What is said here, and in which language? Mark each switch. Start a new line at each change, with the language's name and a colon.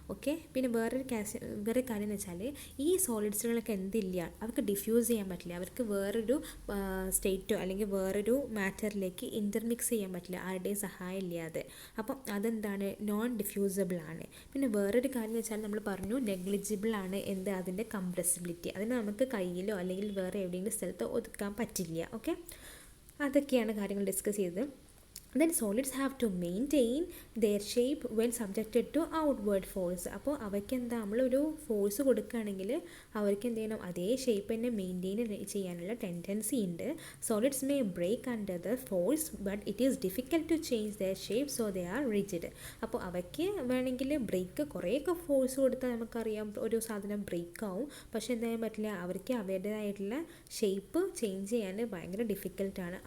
Malayalam: Okay, പിന്നെ വേറെ കാര്യം എന്ന് വെച്ചാൽ ഈ സോളിഡ്സുകളൊക്കെ എന്തില്ല, അവർക്ക് ഡിഫ്യൂസ് ചെയ്യാൻ പറ്റില്ല, അവർക്ക് വേറൊരു സ്റ്റേറ്റോ അല്ലെങ്കിൽ വേറൊരു മാറ്ററിലേക്ക് ഇൻ്റർമിക്സ് ചെയ്യാൻ പറ്റില്ല ആരുടെയും സഹായം ഇല്ലാതെ. അപ്പം അതെന്താണ്, നോൺ ഡിഫ്യൂസിബിൾ ആണ്. പിന്നെ വേറൊരു കാര്യം എന്ന് വെച്ചാൽ നമ്മൾ പറഞ്ഞു നെഗ്ലിജിബിൾ ആണ് എന്ത്, അതിൻ്റെ കംപ്രസിബിലിറ്റി, അതിന് നമുക്ക് കയ്യിലോ അല്ലെങ്കിൽ വേറെ എവിടെയെങ്കിലും സ്ഥലത്തോ ഒതുക്കാൻ പറ്റില്ല. ഓക്കെ, അതൊക്കെയാണ് കാര്യങ്ങൾ ഡിസ്കസ് ചെയ്തത്.
English: Then solids have to maintain their shape when subjected to outward force.
Malayalam: അപ്പോൾ അവയ്ക്ക് എന്താ, നമ്മളൊരു ഫോഴ്സ് കൊടുക്കുകയാണെങ്കിൽ അവർക്ക് എന്ത് ചെയ്യണം, അതേ ഷേപ്പ് തന്നെ മെയിൻറ്റെയിൻ ചെയ്യാനുള്ള ടെൻഡൻസി ഉണ്ട്.
English: Solids may break under the force but it is difficult to change their shape, so they are rigid.
Malayalam: അപ്പോൾ അവയ്ക്ക് വേണമെങ്കിൽ ബ്രേക്ക് കുറേയൊക്കെ ഫോഴ്സ് കൊടുത്താൽ നമുക്കറിയാം ഒരു സാധനം ബ്രേക്ക് ആവും, പക്ഷേ എന്താ ചെയ്യാൻ പറ്റില്ല, അവർക്ക് അവരുടേതായിട്ടുള്ള ഷേപ്പ് ചേഞ്ച് ചെയ്യാൻ ഭയങ്കര ഡിഫിക്കൽട്ടാണ്.